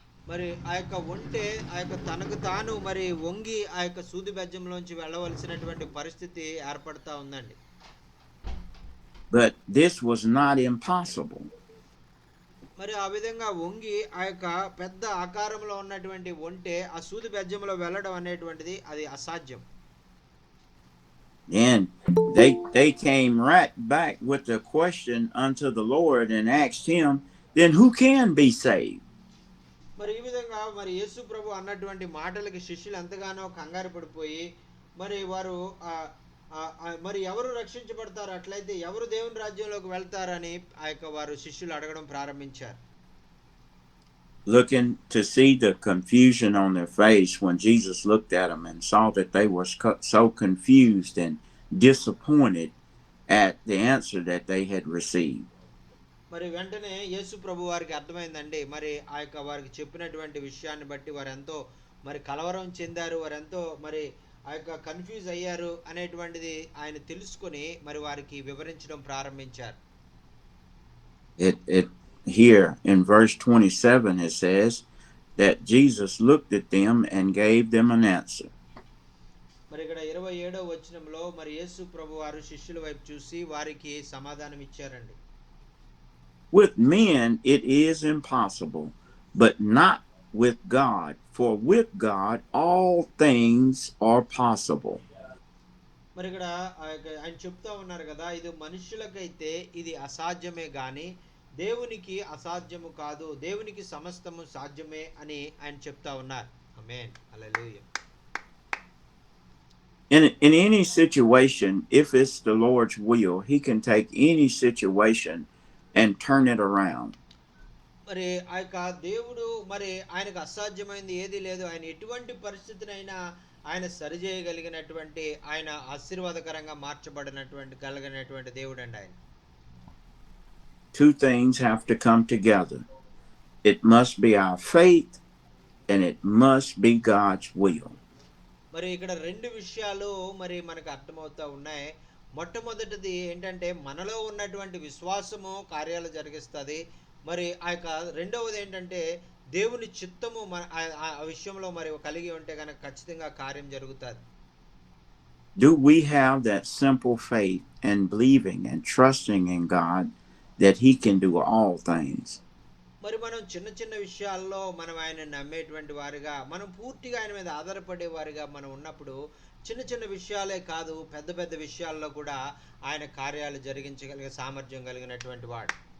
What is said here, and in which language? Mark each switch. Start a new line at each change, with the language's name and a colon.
Telugu: మరి ఆ యొక్క ఒంటే ఆ యొక్క తనకు తాను మరి వంగి ఆ యొక్క సూది బెజ్జంలోంచి వెళ్ళవలసినటువంటి పరిస్థితి ఏర్పడతా ఉందండి.
English: But this was not impossible.
Telugu: మరి ఆ విధంగా వంగి ఆ యొక్క పెద్ద ఆకారంలో ఉన్నటువంటి ఒంటే ఆ సూది బెజ్జంలో వెళ్ళడం అనేటువంటిది అది అసాధ్యం.
English: And they came right back with the question unto the Lord and asked him, then who can be saved?
Telugu: మరి ఈ విధంగా మరి యేసు ప్రభు అన్నటువంటి మాటలకి శిష్యులు ఎంతగానో కంగారు పడిపోయి మరి వారు మరి ఎవరు రక్షించబడతారు, అట్లయితే ఎవరు దేవుని రాజ్యంలోకి వెళ్తారని ఆ యొక్క వారు శిష్యులు అడగడం ప్రారంభించారు.
English: Looking to see the confusion on their face when Jesus looked at them and saw that they were so confused and disappointed at the answer that they had received.
Telugu: మరి వెంటనే యేసు ప్రభు వారికి అర్థమైందండి. మరి ఆ యొక్క వారికి చెప్పినటువంటి విషయాన్ని బట్టి వారు ఎంతో మరి కలవరం చెందారు, వారు ఎంతో మరి ఆ యొక్క కన్ఫ్యూజ్ అయ్యారు అనేటువంటిది ఆయన తెలుసుకొని మరి వారికి వివరించడం ప్రారంభించారు.
English: Here in verse 27 it says that Jesus looked at them and gave them an answer.
Telugu: మరి ఇక్కడ 27వ వచనంలో మరి యేసు ప్రభు వారు శిష్యుల వైపు చూసి వారికి సమాధానం ఇచ్చారండి.
English: With men it is impossible, but not with God, for with God all things are possible.
Telugu: మరి ఇక్కడ ఆయన చెప్తా ఉన్నారు కదా, ఇది మనుషులకైతే ఇది అసాధ్యమే గాని దేవునికి అసాధ్యము కాదు, దేవునికి సమస్తము సాధ్యమే అని ఆయన చెప్తా ఉన్నారు. ఆమేన్, హల్లెలూయా.
English: In any situation, if it's the Lord's will, he can take any situation and turn it around.
Telugu: మరి ఆ యొక్క దేవుడు మరి ఆయనకు అసాధ్యమైంది ఏది లేదు. ఆయన ఎటువంటి పరిస్థితినైనా ఆయన సరిచేయగలిగినటువంటి, ఆయన ఆశీర్వాదకరంగా మార్చబడినటువంటి దేవుడు అండి ఆయన.
English: Two things have to come together. It must be our faith and it must be God's will.
Telugu: మరి ఇక్కడ రెండు విషయాలు మరి మనకు అర్థమవుతా ఉన్నాయి. మొట్టమొదటిది ఏంటంటే మనలో ఉన్నటువంటి విశ్వాసము కార్యాలు జరిగిస్తుంది. మరి ఆ యొక్క రెండవది ఏంటంటే దేవుని చిత్తము ఆ విషయంలో మరి కలిగి ఉంటే కనుక ఖచ్చితంగా కార్యం జరుగుతుంది.
English: Do we have that simple faith and believing and trusting in God that he can do all things?
Telugu: మరి మనం చిన్న చిన్న విషయాల్లో మనం ఆయన నమ్మేటువంటి వారిగా, మనం పూర్తిగా ఆయన మీద ఆధారపడే వారిగా మనం ఉన్నప్పుడు చిన్న చిన్న విషయాలే కాదు పెద్ద పెద్ద విషయాల్లో కూడా ఆయన కార్యాలు జరిగించగలిగే సామర్థ్యం కలిగినటువంటి వాడు.